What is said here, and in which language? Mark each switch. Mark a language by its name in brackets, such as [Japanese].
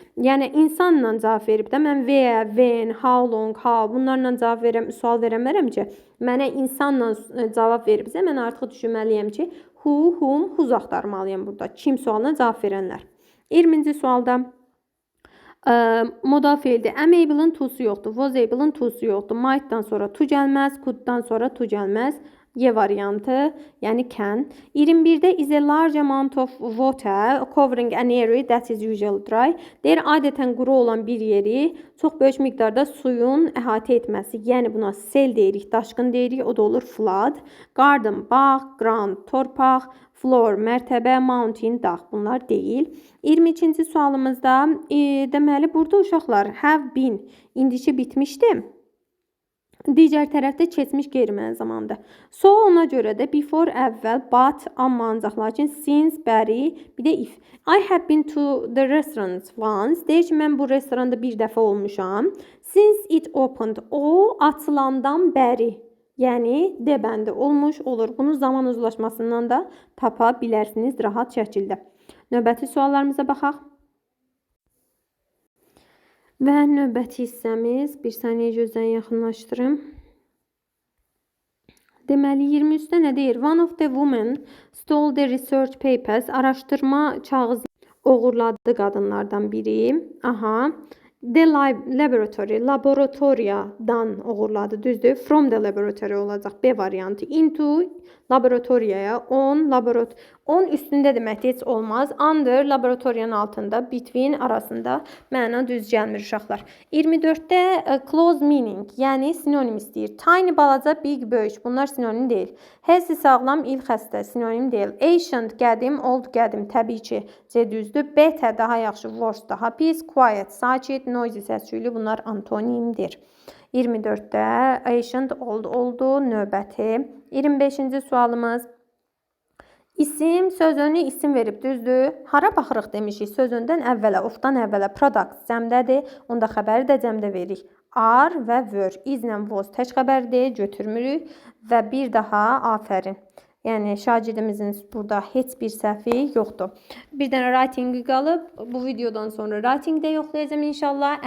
[Azerbaijani] Yəni insanla cavab verib də mən [English] where, when, how long, how [Azerbaijani] bunlarla cavab verəm, sual verəmərəm ki, mənə insanla cavab veribsə mən artıq düşünməliyəm ki, [English] who, whom, whose [Azerbaijani] axtarmalıyam burada. Kim sualına cavab verənlər. 20-ci sualda modal feildir. Am able-ın to'su yoxdur. Was able-ın to'su yoxdur. Might-dan sonra to gəlməz. Could-dan sonra to gəlməz. Y variantı, yəni can. 21-də [English] is a large amount of water covering an area that is usually dry. [Azerbaijani] Deyir, adətən quru olan bir yeri çox böyük miqdarda suyun əhatə etməsi. Yəni buna sel deyirik, daşqın deyirik, o da olur flood. Garden, bağ, ground, torpaq, floor, mərtəbə, mountain, dağ. Bunlar deyil. 22-ci sualımızda deməli burada uşaqlar have been indiki bitmişdi. Digər tərəfdə keçmiş qeyri-müəyyən zamandır. So ona görə də before əvvəl, but amma ancaq, lakin since bəri, bir də if. [English] I have been to the restaurant once. [Azerbaijani] Deyir ki, mən bu restoranda bir dəfə olmuşam. [English] Since it opened, [Azerbaijani] o açılandan bəri. Yəni D bəndi olmuş olur. Bunu zaman uzlaşmasından da tapa bilərsiniz rahat şəkildə. Növbəti suallarımıza baxaq. Və növbəti hissəmiz, bir saniyə gözdən yaxınlaşdırım. Deməli, 23-də nə deyir? [English] One of the women stole the research papers. [Azerbaijani] Araşdırma kağızı oğurladı qadınlardan biri. Aha. The laboratory, laboratoriyadan oğurladı, düzdür? [English] From the laboratory [Azerbaijani] olacaq B variantı. Into laboratoriyaya, on üstündə deməkdir, heç olmaz. Under laboratoriyanın altında, between arasında məna düz gəlmir uşaqlar. 24-də close meaning, yəni sinonim istəyir. Tiny balaca, big böyük, bunlar sinonim deyil. Healthy sağlam, ill xəstə sinonim deyil. Ancient qədim, old qədim, təbii ki, C düzdür. Better daha yaxşı, worse daha pis, quiet sakit, noisy səs-küylü, bunlar antonimdir. 24-də ancient old oldu, növbəti. 25-ci sualımız. İsim sözünü isim verib, düzdür? Hara baxırıq demişik, sözündən əvvələ, ofdan əvvələ, product cəmdədir, onda xəbəri də cəmdə veririk. Are və were, izlə was tək xəbərdir, götürmürük və bir daha afərin. Yəni şagirdimizin burada heç bir səhvi yoxdur. Bir dənə writing-i qalıb, bu videodan sonra writing-də yoxlayacağım inşallah.